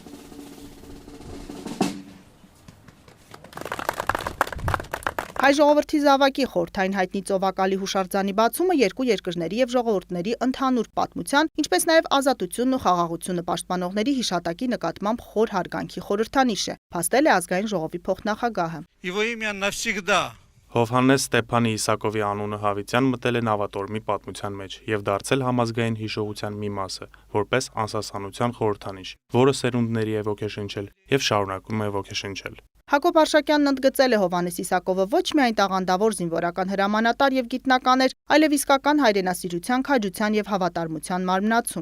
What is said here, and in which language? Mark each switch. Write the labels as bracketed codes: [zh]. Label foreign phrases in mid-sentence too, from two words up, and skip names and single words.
[hy] Հայ ժողովրդի զավակի խորհրդային հայտնի ծովակալի հուշարձանի բացումը երկու երկրների եւ ժողովուրդների ընդհանուր պատմության, ինչպես նաեւ ազատությունն ու խաղաղությունը պաշտպանողների հիշատակի նկատմամբ խոր հարգանքի խորհրդանիշ է, փաստել է ազգային ժողովի փոխնախագահը։ [ru] Его имя навсегда. [hy] Հովհաննես Ստեփանի Իսակովի անունը հավիտյան մտել է նավատորմի պատմության մեջ եւ դարձել համազգային հիշողության մի մասը, որպես անսասանության խորհրդանիշ, որը սերունդների է ոգեշնչել եւ շարունակում է ոգեշնչել։ Հակոբ Արշակյանն ընդգծել է Հովհաննես Իսակովը ոչ միայն տաղանդավոր զինվորական հրամանատար եւ գիտնական էր, այլև իսկական հայրենասիրության, քաջության եւ հավատարմության մարմնացում։